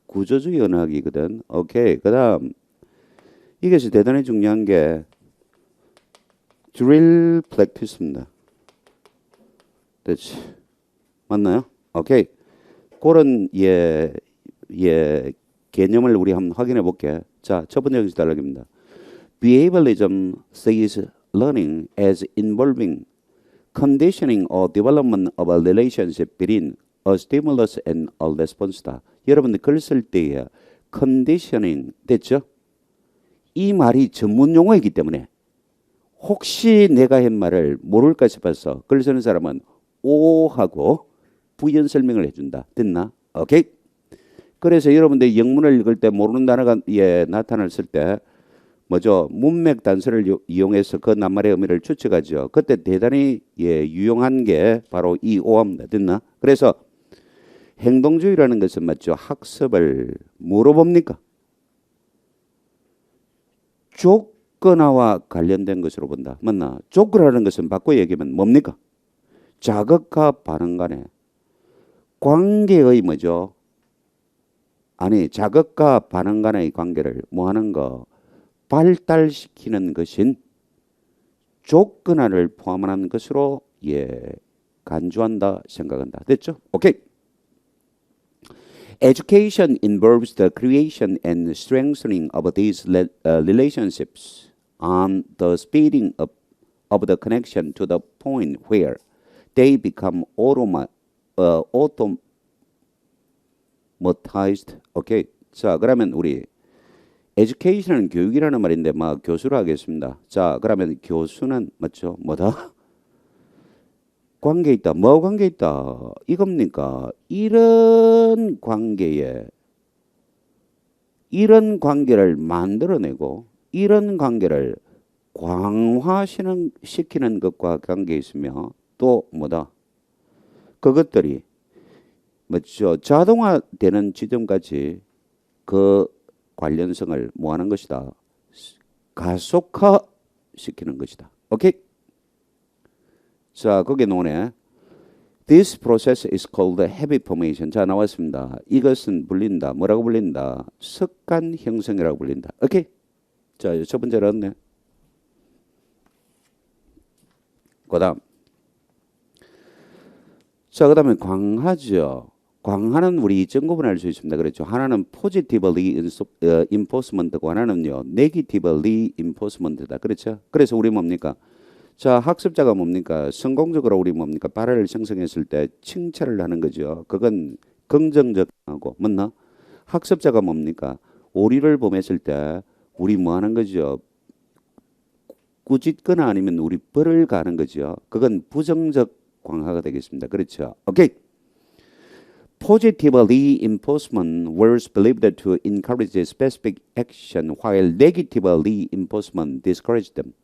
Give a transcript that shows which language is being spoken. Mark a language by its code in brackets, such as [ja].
[ko] 구조주의 언어학이거든. 오케이. 그다음 이것이 대단히 중요한 게 drill practice입니다. 됐지. 맞나요? 오케이. 그런 예 개념을 우리 한번 확인해 볼게. 자, 첫 번째 형식 단락입니다. [en] Behavioralism sees learning as involving conditioning or development of a relationship between a stimulus and a response다. [ko] 여러분들 글 쓸 때에 conditioning 됐죠? 이 말이 전문 용어이기 때문에 혹시 내가 한 말을 모를까 싶어서 글 쓰는 사람은 오 하고 부연 설명을 해준다. 됐나? 오케이. 그래서 여러분들 영문을 읽을 때 모르는 단어가 예, 나타났을 때 뭐죠? 문맥 단서를 이용해서 그 낱말의 의미를 추측하죠. 그때 대단히 예, 유용한 게 바로 이 오합니다. 됐나? 그래서 행동주의라는 것은 맞죠? 학습을 뭐로 봅니까? 조건화와 관련된 것으로 본다. 맞나? 조건화라는 것은 바꿔 얘기하면 뭡니까? 자극과 반응 간의 관계의 뭐죠? 아니 자극과 반응 간의 관계를 뭐 하는 거? 발달시키는 것인 조건화를 포함하는 것으로 예 간주한다 생각한다. 됐죠? 오케이. [en] Education involves the creation and strengthening of these relationships and the speeding up of the connection to the point where they become automatized. 오케이. [ko] 자, 그러면 우리 education은 교육이라는 말인데 막 교수로 하겠습니다. 자, 그러면 교수는 맞죠? 뭐다? 관계 있다. 뭐 관계 있다? 이겁니까? 이런 관계에 이런 관계를 만들어내고 이런 관계를 강화시키는 것과 관계 있으며 또 뭐다? 그것들이 뭐죠? 자동화되는 지점까지 그 관련성을 뭐 하는 것이다? 가속화시키는 것이다. 오케이? 자, 거기에 나오네. [en] This process is called habit formation. [ko] 자, 나왔습니다. 이것은 불린다. 뭐라고 불린다? 습관 형성이라고 불린다. 오케이? 자, 첫 번째로 얻네. 그 다음. 자, 그 다음에 강하죠. 강화는 우리 점 구분할 수 있습니다. 그렇죠. 하나는 positively enforcement고 하나는요 negatively enforcement다. 그렇죠. 그래서 우리 뭡니까? 자, 학습자가 뭡니까? 성공적으로 우리 뭡니까? 발화를 형성했을 때 칭찬을 하는 거죠. 그건 긍정적하고 맞나? 학습자가 뭡니까? 오류를 범했을 때 우리 뭐 하는 거죠? 꾸짖거나 아니면 우리 벌을 가는 거죠. 그건 부정적 강화가 되겠습니다. 그렇죠. 오케이. [en] Positively enforcement was believed to encourage specific action while negatively enforcement discouraged them.